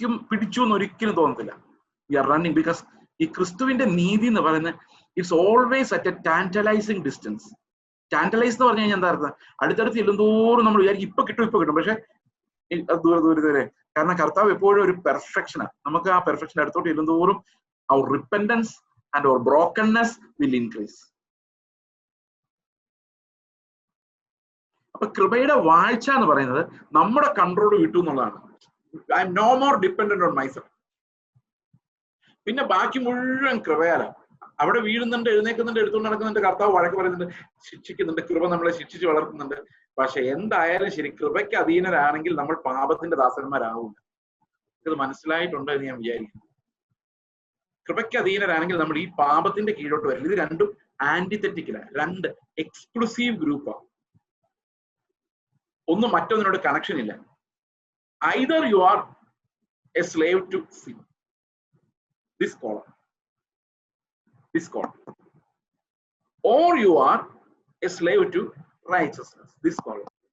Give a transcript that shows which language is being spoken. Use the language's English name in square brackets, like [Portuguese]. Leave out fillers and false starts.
[Malayalam] പിടിച്ചു എന്ന് ഒരിക്കലും തോന്നത്തില്ല. [English] we are running because [Malayalam] ഈ ക്രിസ്തുവിന്റെ നീതി എന്ന് പറയുന്നത് [English] It's always at a tantalising distance. [Malayalam] ടാന്റലൈസ് എന്ന് പറഞ്ഞു കഴിഞ്ഞാൽ എന്താ അർത്ഥം? അടുത്തടുത്ത് ചെല്ലുന്തോറും നമ്മൾ വിചാരിക്കും ഇപ്പൊ കിട്ടും, പക്ഷെ ദൂരെ. കാരണം കർത്താവ് എപ്പോഴും ഒരു പെർഫെക്ഷനാണ്. നമുക്ക് ആ പെർഫെക്ഷൻ അടുത്തോട്ട് ചെല്ലുന്തോറും [English] our repentance and our brokenness will increase. [Malayalam] അപ്പൊ കൃപയുടെ വാഴ്ച എന്ന് പറയുന്നത് നമ്മുടെ കൺട്രോൾ വിട്ടു എന്നുള്ളതാണ്. [English] I'm no more dependent on myself. [Malayalam] പിന്നെ ബാക്കി മുഴുവൻ കൃപയാലാണ്. അവിടെ വീഴുന്നുണ്ട്, എഴുന്നേക്കുന്നുണ്ട്, എടുത്തുകൊണ്ട് നടക്കുന്നുണ്ട്, കർത്താവ് വഴക്ക് പറയുന്നുണ്ട്, ശിക്ഷിക്കുന്നുണ്ട്, കൃപ നമ്മളെ ശിക്ഷിച്ച് വളർത്തുന്നുണ്ട്. പക്ഷെ എന്തായാലും ശരി, കൃപയ്ക്ക് അധീനരാണെങ്കിൽ നമ്മൾ പാപത്തിന്റെ ദാസന്മാരാവില്ല. ഇത് മനസ്സിലായിട്ടുണ്ടോ എന്ന് ഞാൻ വിചാരിക്കുന്നു. കൃപയ്ക്ക് അധീനരാണെങ്കിൽ നമ്മൾ ഈ പാപത്തിന്റെ കീഴോട്ട് വരില്ല. ഇത് രണ്ടും ആന്റിതെറ്റിക്കലാണ്, രണ്ട് എക്സ്ക്ലൂസീവ് ഗ്രൂപ്പാണ്. ഒന്നും മറ്റൊന്നിനോട് കണക്ഷൻ ഇല്ല. [English] Either you are a slave to sin, this column, or you are a slave to righteousness, this column.